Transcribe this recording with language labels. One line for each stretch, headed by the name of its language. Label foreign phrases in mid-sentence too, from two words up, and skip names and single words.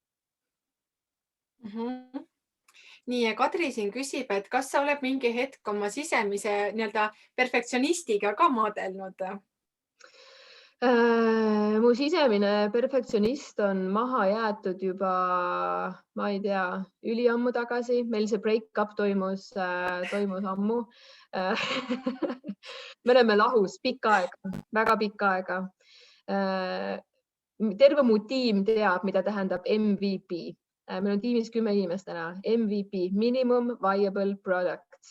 Estonian: Nii, ja Kadri siin küsib, et kas sa oled mingi hetk oma sisemise perfektsionistiga ka maadelnud? Mu sisemine perfektsionist on maha jäetud juba, ma ei tea, üliammu tagasi. Meil see break-up toimus ammu. Me oleme lahus pikka aega, väga pikka aega. Terve mu tiim teab, mida tähendab MVP. Meil on tiimis 10 inimest täna.
English: MVP, Minimum Viable Product.